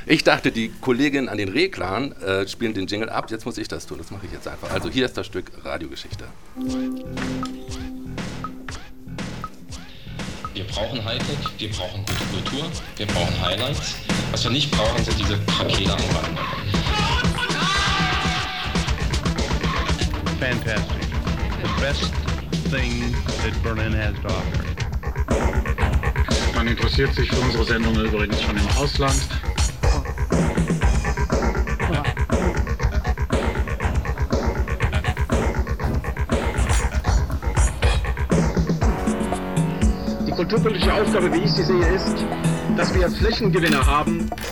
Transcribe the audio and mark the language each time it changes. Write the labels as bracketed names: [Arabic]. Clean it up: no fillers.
[German] Ich dachte, die Kolleginnen an den Reglern spielen den Jingle ab. Jetzt muss ich das tun. Das mache ich jetzt einfach. Also hier ist das Stück Radiogeschichte. Wir brauchen Hightech, wir brauchen gute Kultur, wir brauchen Highlights. Was wir nicht brauchen, sind diese Kakela am Rand. [English] Fantastic. The best thing that Berlin has to offer. [German] Man interessiert sich für unsere Sendungen übrigens schon im Ausland. Die kulturpolitische Aufgabe, wie ich sie sehe, ist, dass wir Flächengewinner haben.